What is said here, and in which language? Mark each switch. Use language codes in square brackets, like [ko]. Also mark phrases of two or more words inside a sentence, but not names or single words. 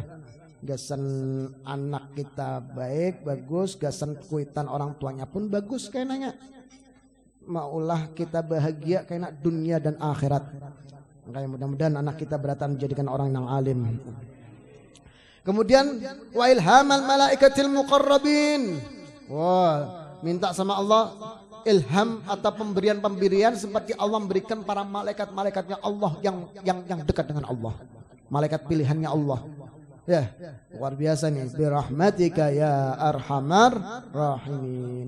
[bjn] Gasan anak kita baik, bagus, gasan kuitan orang tuanya pun bagus kayaknya. [id] Maulah kita bahagia kayak dunia dan akhirat. Kayak mudah-mudahan anak kita beratan menjadikan orang yang alim. Kemudian [ar] wa ilhamal malaikatil muqarrabin. [id] Wah, minta sama Allah ilham atau pemberian seperti Allah memberikan para malaikat-malaikatnya Allah yang dekat dengan Allah. Malaikat pilihannya Allah. Ya, luar biasa nih. [ar] Bi rahmatika ya arhamar rahimin.